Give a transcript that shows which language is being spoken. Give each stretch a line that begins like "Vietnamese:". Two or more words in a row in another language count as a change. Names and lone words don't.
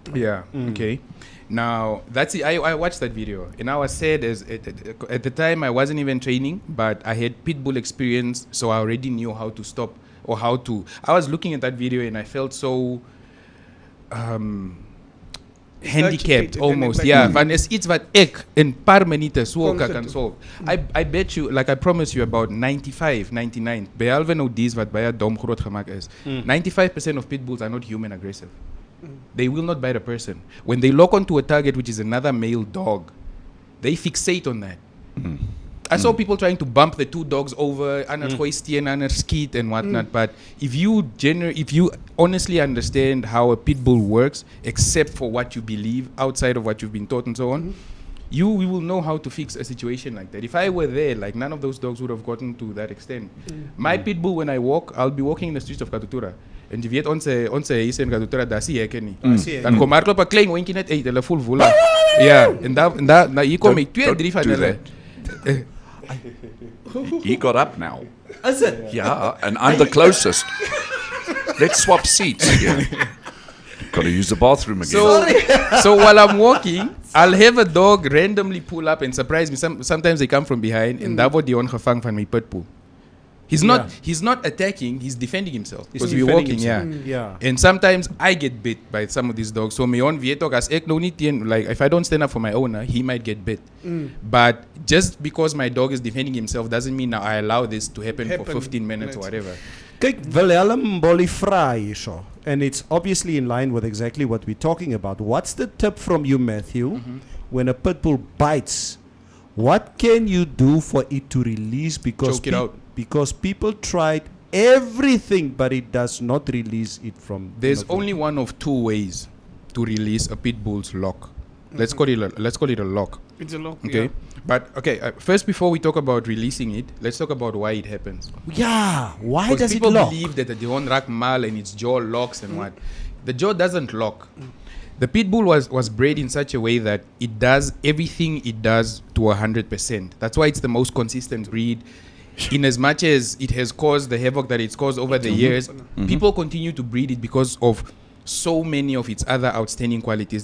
English: Yeah. Okay. Now that's it. I watched that video and I was sad as at the time I wasn't even training, but I had pit bull experience, so I already knew how to stop or how to. I was looking at that video and I felt so handicapped Agitated almost. and Yeah, like-
Afrikaans: van is iets wat ek in paar minute so Kon kan gedoen.
English: solve. I bet you, like I promise you, about 95, 99.
Afrikaans: Behalve nou dies wat baie dom groot gemaak is.
English: 95% of pit bulls are not human aggressive. They will not bite a person. When they lock onto a target, which is another male dog, they fixate on that. I saw people trying to bump the 2 dogs over, and skeet and whatnot. But if you honestly understand how a pit bull works, except for what you believe outside of what you've been taught and so on, we will know how to fix a situation like that. If I were there, like none of those dogs would have gotten to that extent. My pit bull, when I walk, I'll be walking in the streets of Katutura.
Afrikaans: En jy weet ons huise in Katutura, daar sien hekke nie. Dan kom hardloop 'n klein hondjie net uit, hulle voel woelig. Ja, en daar nou hier kom
English: Don't-
Afrikaans: ek 2,
English: don't
Afrikaans: 3 van
English: do
Afrikaans: hulle.
English: He got up now. Is it? Yeah, and I'm the closest. Let's swap seats. Yeah. Got to use the bathroom again. So while I'm walking, I'll have a dog randomly pull up and surprise me. Sometimes they come from behind, and
Afrikaans: daar word die hond gevang van my
English: pit bull. He's not attacking, he's defending himself. Because we're walking, yeah. Yeah. And sometimes I get bit by some of these dogs. So my own
Afrikaans: weet ook as ek nou nie teen,
English: like if I don't stand up for my owner, he might get bit. But just because my dog is defending himself doesn't mean now I allow this to happen for 15 minutes or whatever.
Afrikaans: Kyk, Willem Bolly vra hierso,
English: and it's obviously in line with exactly what we're talking about. What's the tip from you, Matthew, when a pit bull bites? What can you do for it to release? Because Choke it out. Because people tried everything, but it does not release it from. There's only one of 2 ways to release a pit bull's lock. Let's call it a lock. it's a long. Okay. Yeah. But okay, first before we talk about releasing it, let's talk about why it happens. Yeah, why Because does it people lock? believe that the
Afrikaans: hond raak mal
English: and its jaw locks and what. The jaw doesn't lock. The pit bull was bred in such a way that it does everything it does to 100%. That's why it's the most consistent breed. In as much as it has caused the havoc that it's caused over the years, people continue to breed it because of so many of its other outstanding qualities.